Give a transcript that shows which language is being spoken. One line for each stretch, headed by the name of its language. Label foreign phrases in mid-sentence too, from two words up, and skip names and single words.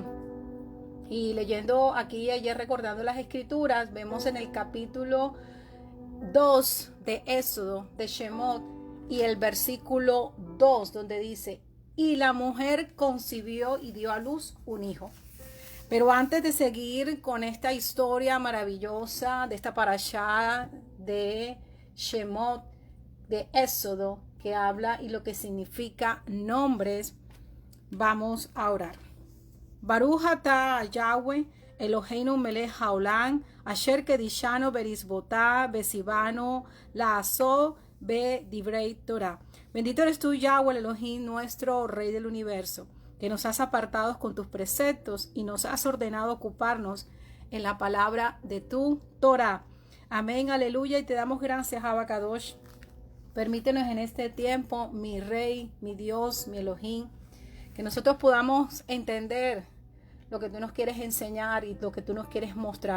Spanish: Y leyendo aquí ayer, recordando las escrituras, vemos en el capítulo 2 de Éxodo, de Shemot, y el versículo 2, donde dice: y la mujer concibió y dio a luz un hijo. Pero antes de seguir con esta historia maravillosa de esta parashá de Shemot, de Éxodo, que habla y lo que significa nombres, vamos a orar.
Hebrew: ברוך אתה יהוה אלהינו מלך העולם אשר קדשנו במצותיו וצונו לעשות בדברי תורה.
Spanish: Bendito eres tú, Yahweh, el Elohim, nuestro Rey del universo, que nos has apartado con tus preceptos y nos has ordenado ocuparnos en la palabra de tu Torah. Amén, aleluya, y te damos gracias,
Hebrew: אבא קדוש.
Spanish: Permítenos en este tiempo, mi Rey, mi Dios, mi Elohim, que nosotros podamos entender lo que tú nos quieres enseñar y lo que tú nos quieres mostrar.